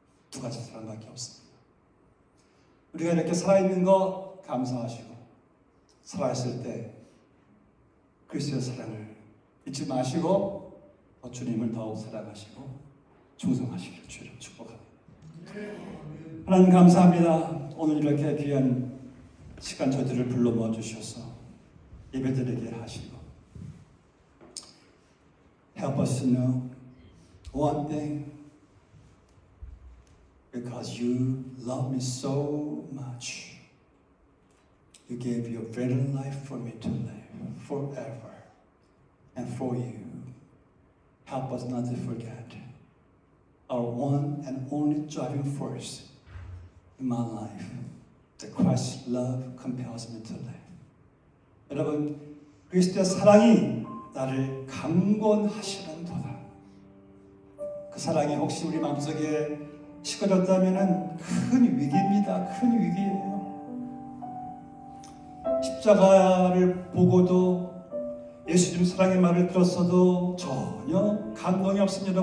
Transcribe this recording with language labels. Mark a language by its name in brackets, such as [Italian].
[Korean] 두 가지 사람밖에 없습니다. 우리가 이렇게 살아있는 거 감사하시고, 살아있을 때 그리스도의 사랑을 잊지 마시고 주님을 더욱 사랑하시고 충성하시기를 주로 축복합니다. 하나님 감사합니다. 오늘 이렇게 귀한 시간 저희들을 불러 모아주셔서 예배드리게 하시고 [English] Help us to know one thing, because you love me so much. You gave your very life for me to live forever. And for you, help us not to forget our one and only driving force in my life, that Christ's love compels me to live. [Korean] 여러분, 그리스도의 사랑이 나를 강권하시는도다. 그 사랑이 혹시 우리 마음속에 식어졌다면 큰 위기입니다. 큰 위기예요. 십자가를 보고도 예수님 사랑의 말을 들었어도 전혀 감동이 없습니다.